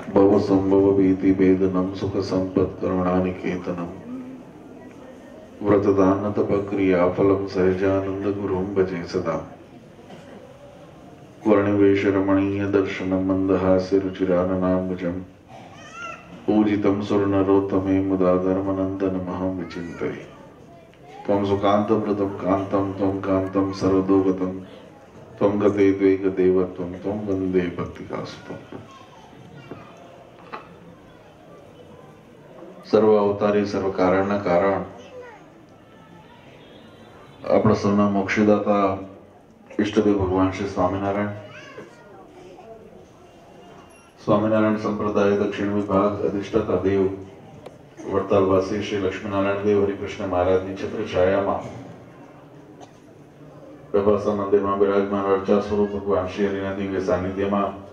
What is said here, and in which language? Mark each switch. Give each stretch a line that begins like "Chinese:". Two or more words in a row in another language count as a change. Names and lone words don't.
Sanskrit: भव संभव भीति भेदनम सुख संपत करुणानिकेतनम व्रतदान तपक्रिया फलम सहजानंद गुरुम भजे सदा. वर्णवेश रमणीय दर्शनम मंदहास्य रुचिराननांबुजम पूजितम सुरनरोत्तमे मुदा धर्मनंदन महं विचिंतये. त्वं सुकांतं व्रतं कांतं त्वं कांतं सर्वदोगतं त्वं गते द्वैक देवत्वं त्वं वंदे भक्तिकासुतं.
Gujarati: સર્વ અવતારી સર્વ કારણના કારણ આપણા સૌના મોક્ષદાતા ઈષ્ટદેવ ભગવાન શ્રી સ્વામિનારાયણ સંપ્રદાય દક્ષિણ વિભાગ અધિષ્ઠાતા દેવ વડતાલવાસી શ્રી લક્ષ્મીનારાયણ દેવ હરિકૃષ્ણ મહારાજની છત્ર છાયામાં પ્રભાસા મંદિરમાં બિરાજમાન અર્ચા સ્વરૂપ ભગવાન શ્રી હરિના દિવ્ય સાનિધ્યમાં